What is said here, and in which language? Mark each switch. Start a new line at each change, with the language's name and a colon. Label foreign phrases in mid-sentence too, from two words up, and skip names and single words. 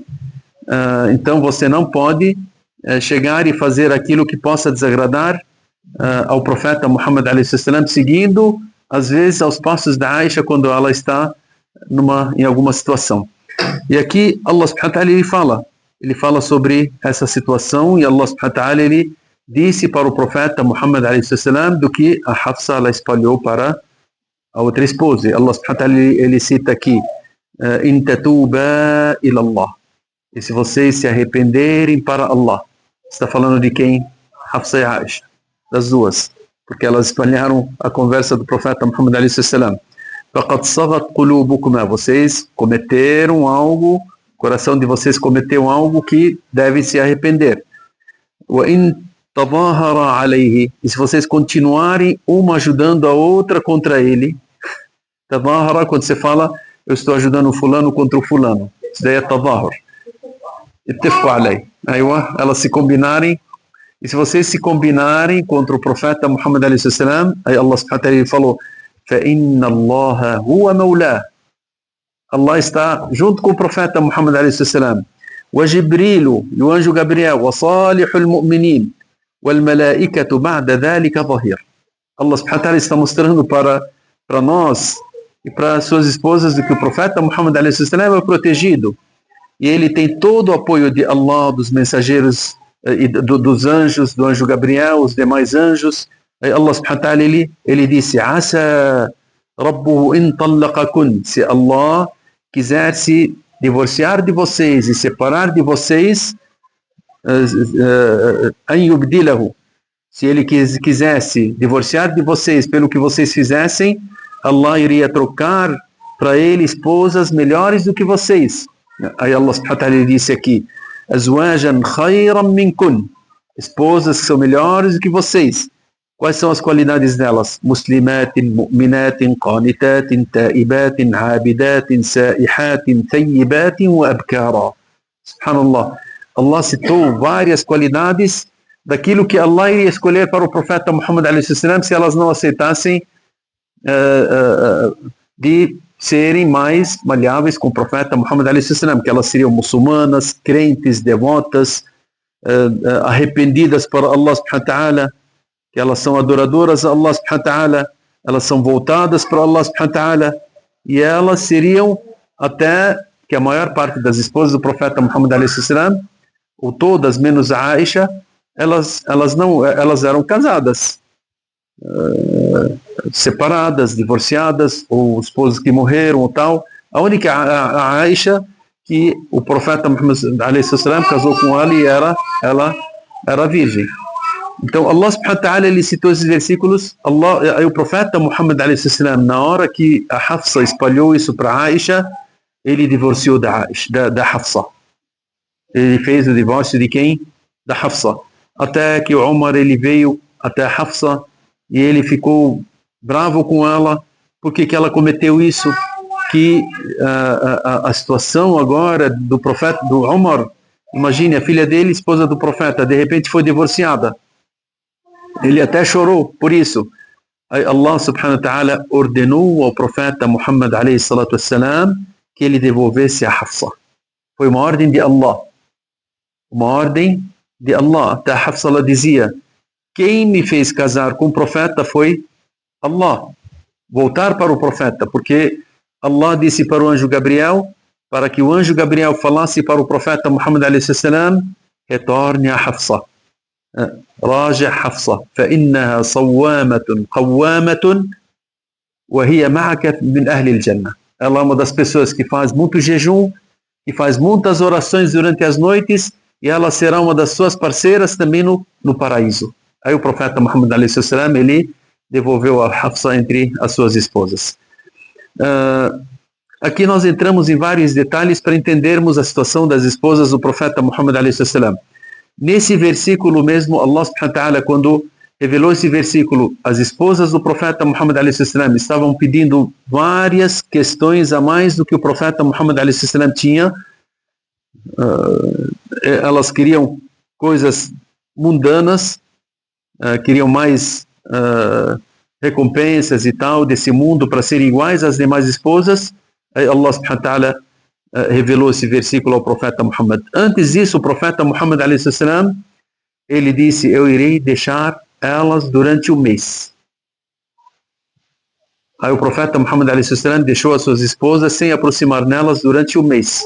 Portuguese: Então você não pode chegar e fazer aquilo que possa desagradar ao profeta Muhammad a.s., seguindo às vezes aos passos da Aisha quando ela está em alguma situação. E aqui
Arabic: الله سبحانه وتعالى
Portuguese: ele fala sobre essa situação, e
Arabic: الله سبحانه وتعالى
Portuguese: ele disse para o profeta Muhammad a.s. do que a Hafsa ela espalhou para a outra esposa.
Arabic: الله سبحانه وتعالى
Portuguese: ele cita aqui
Arabic: إن تتوبا إلى الله.
Portuguese: E se vocês se arrependerem para Allah. Está falando de quem? Hafsa e Aisha. Das duas. Porque elas espalharam a conversa do profeta Muhammad a.s.
Arabic: فَقَدْ صَغَتْ قُلُوبُكُمَا.
Portuguese: Vocês cometeram algo, o coração de vocês cometeu algo que devem se arrepender.
Arabic: وَإِن تَظَاهَرَ عَلَيْهِ.
Portuguese: E se vocês continuarem uma ajudando a outra contra ele, tadahara, quando você fala, eu estou ajudando o fulano contra o fulano. Isso daí é tadahur.
Arabic: اتفقوا عليه.
Portuguese: Elas se combinarem. E se vocês se combinarem contra o profeta Muhammad a.s., aí
Arabic: الله سبحانه وتعالى
Portuguese: falou,
Arabic: فَإِنَّ اللَّهَ هُوَ مَوْلَاهُ.
Portuguese: Allah está junto com o profeta Muhammad a.s. وَجِبْرِيلُ, e o anjo Gabriel,
Arabic: وَصَالِحُ الْمُؤْمِنِينَ وَالْمَلَائِكَةُ بَعْدَ ذَلِكَ ظَهِيرٌ. الله سبحانه وتعالى
Portuguese: está mostrando para nós e para suas esposas de que o profeta Muhammad a.s. é protegido. E ele tem todo o apoio de Allah, dos mensageiros, dos anjos, do anjo Gabriel, os demais anjos. Aí
Arabic: الله سبحانه وتعالى
Portuguese: ele disse,
Arabic: عسى ربه إن طلقكن.
Portuguese: Se Allah quiser se divorciar de vocês e separar de vocês,
Arabic: أن يبدله.
Portuguese: Se ele quisesse divorciar de vocês pelo que vocês fizessem, Allah iria trocar para ele esposas melhores do que vocês. Aí
Arabic: الله سبحانه وتعالى
Portuguese: disse aqui,
Arabic: أزواجا خيرا منكن.
Portuguese: Esposas que são melhores do que vocês. Quais são as qualidades delas?
Arabic: مسلمات مؤمنات قانتات تائبات عابدات سائحات ثيبات وأبكارا.
Portuguese: Subhanallah. Allah citou várias qualidades daquilo que Allah iria escolher para o profeta Muhammad a.s. se elas não aceitassem de serem mais maleáveis com o profeta Muhammad a.s., que elas seriam muçulmanas, crentes, devotas, arrependidas para
Arabic: الله سبحانه وتعالى,
Portuguese: que elas são adoradoras a
Arabic: الله سبحانه وتعالى,
Portuguese: elas são voltadas para
Arabic: الله سبحانه وتعالى,
Portuguese: e elas seriam até que a maior parte das esposas do profeta Muhammad a.s., ou todas menos a Aisha, elas eram casadas, separadas, divorciadas, ou esposas que morreram ou tal. A única a Aisha que o profeta Muhammad a.s. casou com ela e ela era virgem. Então
Arabic: الله سبحانه وتعالى
Portuguese: ele citou esses versículos. Aí o profeta Muhammad a.s., na hora que a Hafsa espalhou isso para Aisha, ele divorciou da Hafsa. Ele fez o divórcio de quem? Da Hafsa. Até que o Umar ele veio até a Hafsa e ele ficou bravo com ela, porque que ela cometeu isso, que a situação agora do profeta, do Umar, imagine, a filha dele, esposa do profeta, de repente foi divorciada. Ele até chorou por isso. Aí
Arabic: الله سبحانه وتعالى
Portuguese: ordenou ao profeta Muhammad
Arabic: عليه الصلاة والسلام
Portuguese: que ele devolvesse a Hafsa. Foi uma ordem de Allah. Uma ordem de Allah. Até a Hafsa ela dizia, quem me fez casar com o profeta foi Allah. Voltar para o profeta, porque Allah disse para o anjo Gabriel, para que o anjo Gabriel falasse para o profeta Muhammad a.s. retorne a Hafsa.
Arabic: راجع حفصة فإنها صوامة قوامة وهي معك من أهل الجنة.
Portuguese: Ela é uma das pessoas que faz muito jejum, que faz muitas orações durante as noites, e ela será uma das suas parceiras também no paraíso. Aí o profeta Muhammad a.s. ele devolveu a Hafsa entre as suas esposas. Aqui nós entramos em vários detalhes para entendermos a situação das esposas do profeta Muhammad a.s. Nesse versículo mesmo,
Arabic: الله سبحانه وتعالى,
Portuguese: quando revelou esse versículo, as esposas do profeta Muhammad a.s. estavam pedindo várias questões a mais do que o profeta Muhammad a.s. tinha. Elas queriam coisas mundanas, queriam mais recompensas e tal desse mundo para serem iguais às demais esposas. Aí
Arabic: الله سبحانه وتعالى
Portuguese: revelou esse versículo ao profeta Muhammad. Antes disso, o profeta Muhammad a.s. ele disse, eu irei deixar elas durante o mês. Aí o profeta Muhammad a.s. deixou as suas esposas sem aproximar nelas durante o mês.